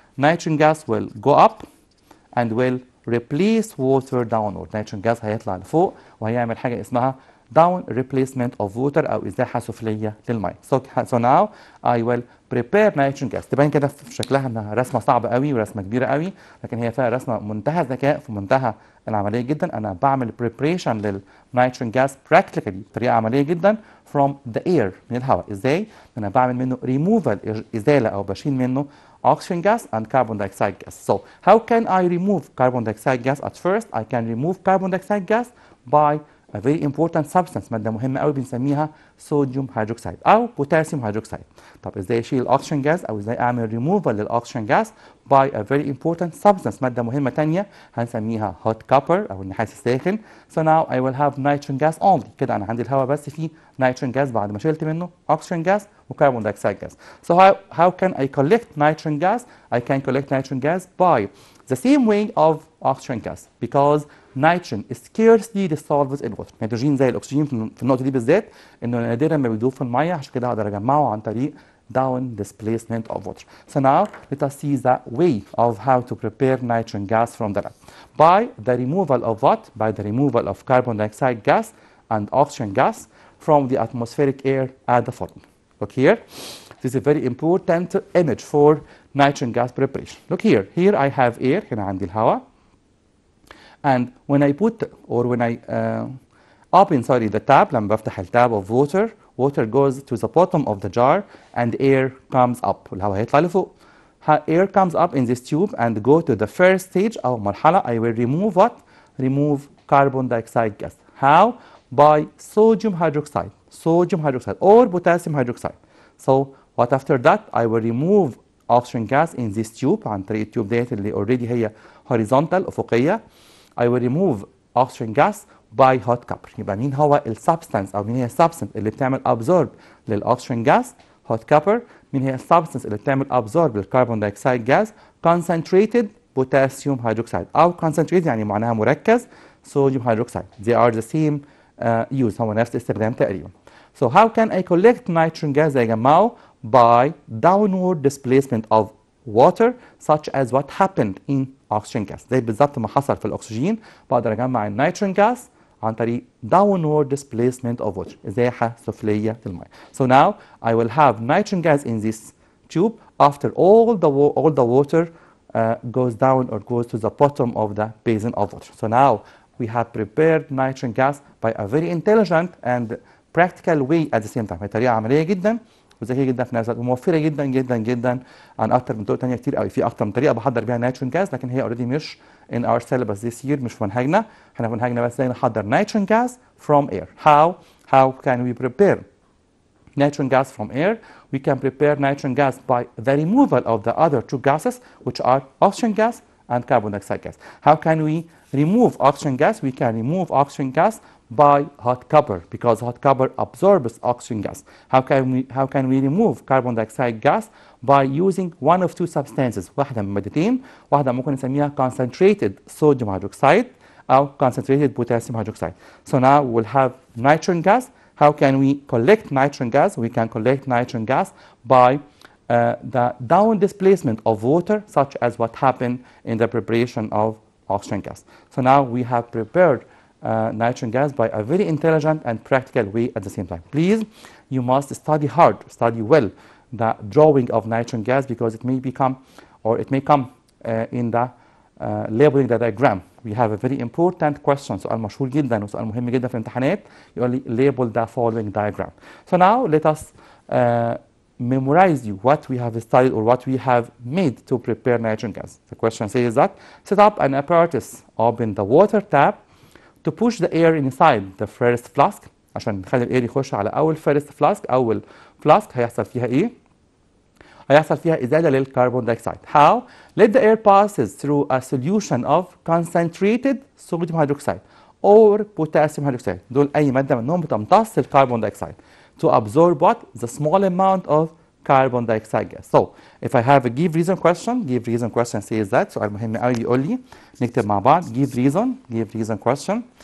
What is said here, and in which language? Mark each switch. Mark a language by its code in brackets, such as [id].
[en] Nitrogen gas will go up and will replace water downward. [ar] nitrogen gas هيطلع لفوق وهيعمل حاجة اسمها [en] down replacement of water [ar] أو إزاحة سفلية للماء. [en] So now I will prepare nitrogen gas. [ar] تبين كده في شكلها إنها رسمة صعبة قوي ورسمة كبيرة قوي، لكن هي فيها رسمة منتهى الذكاء في منتهى العملية جدا. أنا بعمل preparation للنيتروجين gas practically بطريقة عملية جدا [en] from the air [ar] من الهواء. إزاي؟ أنا بعمل منه removal إزالة أو بشيل منه oxygen gas and carbon dioxide gas. [en] So how can I remove carbon dioxide gas? At first I can remove carbon dioxide gas by a very important substance. [ar] مادة مهمة قوي بنسميها sodium hydroxide أو potassium hydroxide. طب إزاي أشيل الأكسجين جاز أو إزاي أعمل removal للأكسجين جاز [en] by a very important substance. [ar] مادة مهمة تانية هنسميها hot copper أو النحاس الساخن. [en] So now I will have nitrogen gas only. [ar] كده أنا عندي الهواء بس فيه nitrogen gas بعد ما شلت منه oxygen gas وكربون dioxide gas. [en] So how can I collect nitrogen gas? I can collect nitrogen gas by the same way of oxygen gas because nitrogen scarcely dissolves in water. [ar] النيتروجين زي الاكسجين في النقطه دي بالذات انه نادرا ما بيدوب في الميه، عشان كده اقدر اجمعه عن طريق down displacement of water. [en] So now let us see the way of how to prepare nitrogen gas from the lab. By the removal of what? By the removal of carbon dioxide gas and oxygen gas from the atmospheric air at the following. Look here. This is a very important image for nitrogen gas preparation. Look here. Here I have air. [ar] هنا عندي الهواء. [en] And when I put or when I open the tab [ar] لما بفتح التاب [en] of water, water goes to the bottom of the jar and air comes up. [ar] الهواء هيطلع لفوق. [en] Air comes up in this tube and go to the first stage أو مرحلة. I will remove what? Remove carbon dioxide gas. How? By sodium hydroxide or potassium hydroxide. So what after that? I will remove oxygen gas in this tube [ar] عن طريق التيوب ديت اللي already هي horizontal أفقية. [en] I will remove oxygen gas by hot copper. [ar] يبقى مين هو السبستانس أو مين هي السبستانس اللي بتعمل absorb للأكسجين جاز؟ hot copper. مين هي السبستانس اللي بتعمل absorb للكربون دايوكسيد جاز؟ concentrated potassium hydroxide أو concentrated يعني معناها مركز sodium hydroxide. [en] They are the same use. [ar] هو نفس الاستخدام تقريبا. [en] So how can I collect nitrogen gas [ar] يا جماعة؟ [en] By downward displacement of water such as what happened in oxygen gas. [ar] زي بالظبط ما حصل في الأكسجين بقدر أجمع النيتروجين جاز عن طريق downward displacement of water إزاحة سفلية للماء. [en] So now I will have nitrogen gas in this tube after all the water goes down or goes to the bottom of the basin of water. So now we have prepared nitrogen gas by a very intelligent and practical way at the same time. [ar] هي طريقة عملية جدا وذكيه جدا في نفس الوقت وموفره جدا جدا جدا عن اكتر من طرق ثانيه كتير قوي. في اكتر من طريقه بحضر بيها نيتروجين جاز لكن هي اوريدي مش [en] in our syllabus this year، [ar] مش في منهجنا. احنا في منهجنا بس ازاي نحضر نيتروجين جاز [en] from air. How can we prepare nitrogen gas from air? We can prepare nitrogen gas by the removal of the other two gases which are oxygen gas and carbon dioxide gas. How can we remove oxygen gas? We can remove oxygen gas by hot copper because hot copper absorbs oxygen gas. How can we remove carbon dioxide gas? By using one of two substances. [ar] واحدة من مادتين، واحدة ممكن نسميها concentrated sodium hydroxide أو concentrated potassium hydroxide. [en] So now we'll have nitrogen gas. How can we collect nitrogen gas? We can collect nitrogen gas by the down displacement of water, such as what happened in the preparation of oxygen gas. So now we have prepared nitrogen gas by a very intelligent and practical way at the same time. Please, you must study hard, study well the drawing of nitrogen gas because it may become, or it may come in the labeling the diagram. We have a very important question, [ar] سؤال مشهور جدا وسؤال مهم جدا في الامتحانات، يقول لي [en] label the following diagram. So now let us memorize you what we have studied or what we have made to prepare nitrogen gas. The question says that set up an apparatus, open the water tap to push the air inside the first flask. [ar] عشان نخلي الاير يخش على اول first flask. اول flask هيحصل فيها ايه؟ هيحصل فيها ازاله للكربون دايوكسيد. [en] How? Let the air passes through a solution of concentrated sodium hydroxide or potassium hydroxide. [ar] دول اي ماده منهم بتمتص الكربون دايوكسيد [en] to absorb what? The small amount of carbon dioxide gas. So if I have a give reason question says that. [ar] سؤال مهم قوي بيقول لي نكتب مع بعض give reason question.